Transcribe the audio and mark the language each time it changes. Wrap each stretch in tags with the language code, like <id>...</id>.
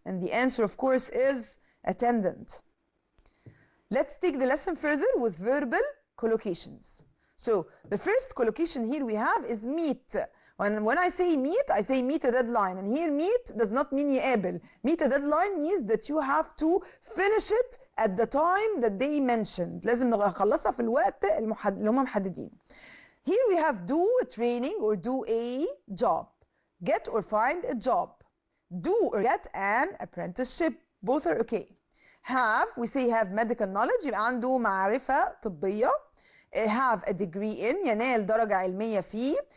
<en>And the answer, of course, is attendant. Let's take the lesson further with verbal collocations. So the first collocation here we have is meet. When I say meet a deadline. And here meet does not mean يقابل. Meet a deadline means that you have to finish it at the time that they mentioned.</en> <ar>لازم نخلصها في الوقت اللي هم محددين.</ar> <en>Here we have do a training or do a job. Get or find a job. Do or get an apprenticeship. Both are okay. Have, we say have medical knowledge.</en> <ar>يبقى عنده معرفة طبية.</ar> <en>Have a degree in,</en> <ar>ينال درجة علمية فيه.</ar>